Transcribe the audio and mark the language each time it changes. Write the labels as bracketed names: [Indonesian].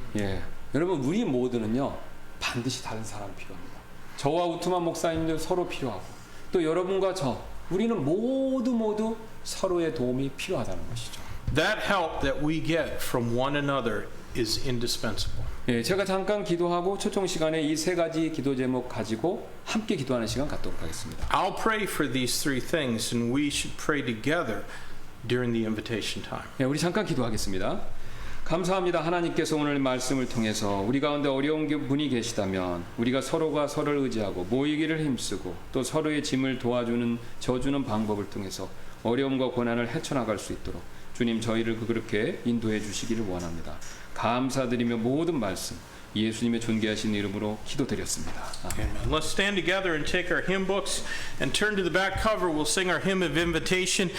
[Korean] 예, 여러분 우리 모두는요 반드시 다른 사람이 필요합니다. 저와 우트만 목사님도 서로 필요하고 또 여러분과 저 우리는 모두 서로의 도움이 필요하다는 것이죠. [English] That help that we get from one another is indispensable. [Korean] 예, 제가 잠깐 기도하고 초청 시간에 이 세 가지 기도 제목 가지고 함께 기도하는 시간 갖도록 하겠습니다. [English] I'll pray for these three things, and we should pray together during the invitation time. [Korean] 예, 우리 잠깐 기도하겠습니다. 감사합니다. 하나님께서 오늘 말씀을 통해서 우리 가운데 어려운 분이 계시다면 우리가 서로가 서로를 의지하고 모이기를 힘쓰고 또 서로의 짐을 도와주는 져주는 방법을 통해서 어려움과 고난을 헤쳐나갈 수 있도록 주님 저희를 그렇게 인도해 주시기를 원합니다. 감사드리며 모든 말씀 예수님의 존귀하신 이름으로 기도드렸습니다. 아멘. [English] Amen. Let's stand together and take our hymn books and turn to the back cover. We'll sing our hymn of invitation.